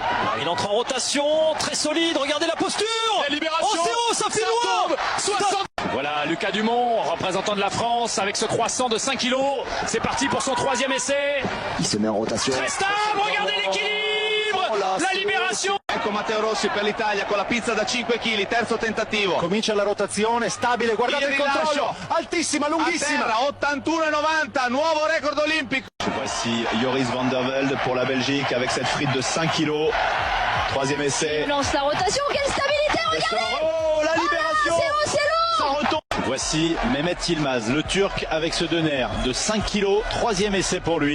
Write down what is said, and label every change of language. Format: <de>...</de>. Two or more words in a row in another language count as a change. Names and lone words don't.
<fr>Il entre en rotation, très solide. Regardez la posture. La libération. Oh, c'est haut, ça fait loin. 60. Voilà Lucas Dumont, représentant de la France, avec ce croissant de 5 kg. C'est parti pour son troisième essai. Il se met en rotation. Très stable, regardez l'équilibre. La libération.</fr> <it>Ecco Matteo Rossi per l'Italia con la pizza da 5 kg, terzo tentativo. Comincia la rotazione, stabile, guardate il controllo. Altissima, lunghissima. 81,90, nuovo record olimpico.</it> <fr>Voici Joris van der Velde pour la Belgique avec cette frite de 5 kg. Troisième essai. Il lance la rotation, quelle stabilité, regardez. Oh, la libération. C'est long. Ça retombe. Voici Mehmet Yilmaz, le Turc, avec ce Döner de 5 kg. Troisième essai pour lui.</fr>